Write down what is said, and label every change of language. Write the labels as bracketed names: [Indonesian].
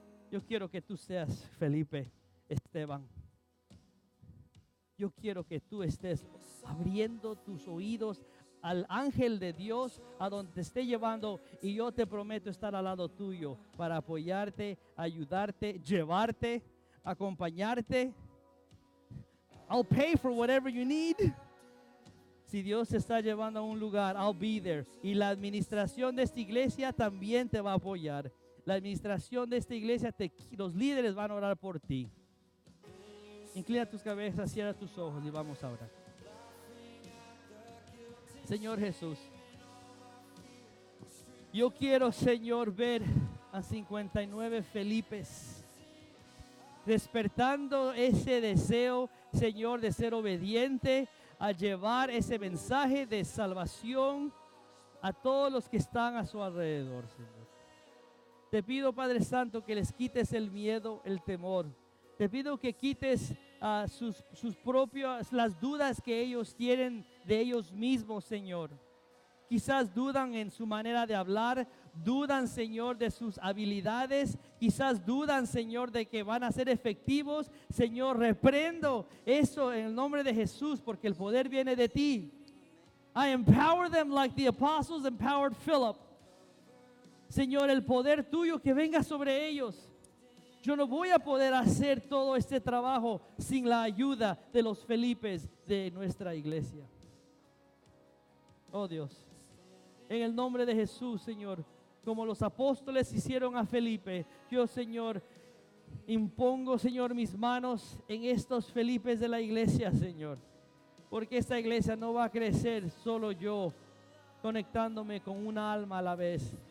[Spanish] Yo quiero que tú seas Felipe Esteban. Yo quiero que tú estés abriendo tus oídos al ángel de Dios a donde te esté llevando, y yo te prometo estar al lado tuyo para apoyarte, ayudarte, llevarte, acompañarte. [English] I'll pay for whatever you need. [Spanish] Si Dios te está llevando a un lugar, [English] I'll be there. [Spanish] Y la administración de esta iglesia también te va a apoyar. La administración de esta iglesia, los líderes van a orar por ti. Inclina tus cabezas, cierra tus ojos y vamos a orar. Señor Jesús, yo quiero, Señor, ver a 59 Felipes despertando ese deseo, Señor, de ser obediente, a llevar ese mensaje de salvación a todos los que están a su alrededor, Señor. Te pido, Padre Santo, que les quites el miedo, el temor. Te pido que quites sus propias, las dudas que ellos tienen de ellos mismos, Señor. Quizás dudan en su manera de hablar, dudan, Señor, de sus habilidades, quizás dudan, Señor, de que van a ser efectivos. Señor, reprendo eso en el nombre de Jesús, porque el poder viene de ti. [English] I empower them like the apostles empowered Philip. [Spanish] Señor, el poder tuyo que venga sobre ellos. Yo no voy a poder hacer todo este trabajo sin la ayuda de los Felipes de nuestra iglesia. Oh Dios, en el nombre de Jesús, Señor, como los apóstoles hicieron a Felipe, yo, Señor, impongo, Señor, mis manos en estos Felipes de la iglesia, Señor, porque esta iglesia no va a crecer solo yo conectándome con una alma a la vez.